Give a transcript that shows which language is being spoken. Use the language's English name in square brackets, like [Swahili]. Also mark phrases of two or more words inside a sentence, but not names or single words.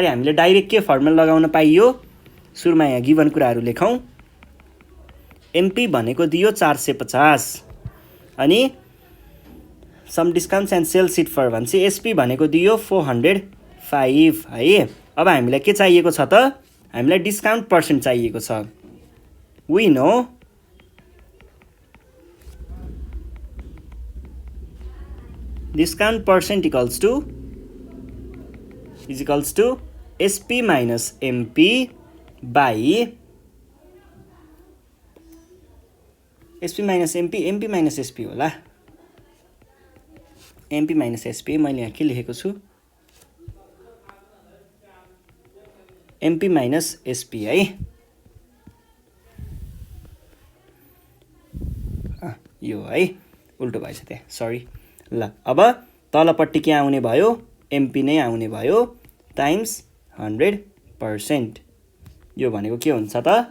[Nepali] हामीले डाइरेक्ट के फर्मुला लगाउन पाइयो सुरुमा यहाँ गिवन कुराहरु लेखौं एमपी भनेको दियो 450 अनि [English] some discounts and sell seat for [Nepali] भन्छ एसपी भनेको दियो 405 है अब हामीलाई के चाहिएको छ त हामीलाई [English] discount percent [Nepali] चाहिएको छ [English] we know discount percent equals to SP minus MP by SP minus MP MP minus SP होला MP minus SP [Nepali] मैले यहाँ के लेखेको छु [English] MP minus SP [Nepali] है यो है उल्टो भएछ त्यहाँ सरी ल अब तलपट्टि के आउने भयो एमपी नै आउने भयो टाइम्स 100% यो भनेको के हुन्छ त